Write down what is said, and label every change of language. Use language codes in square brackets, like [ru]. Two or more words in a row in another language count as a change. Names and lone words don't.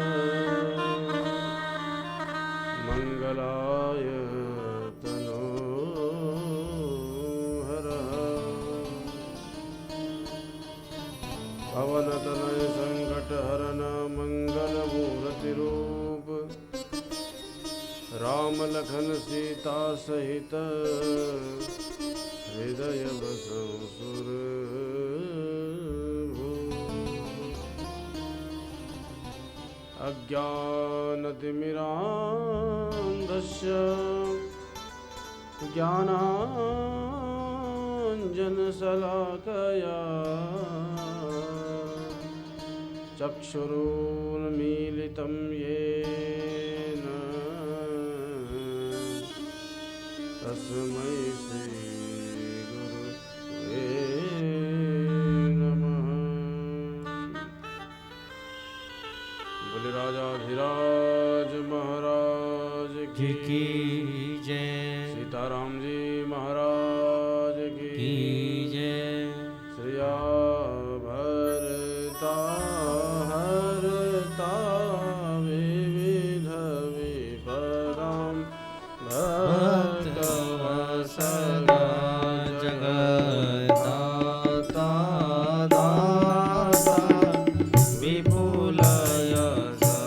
[hi] मङ्गलाय पवनतनय संकटहरण मंगलमूर्तिरूप राम लखन सीता सहित हृदय बसं अज्ञानतिमिरान्धस्य [sa] ज्ञानाञ्जनशलाकया चक्षुरुन्मीलितं येन तस्मै श्रीगुरुवे नमः। [hi] बोले राजाधिराज महाराज की जय, सीताराम जी महाराज की जय, [sa] श्रिया भरता हरता विविध विपदां भक्तवत्सला जगन्नाथा दाता विपुल यश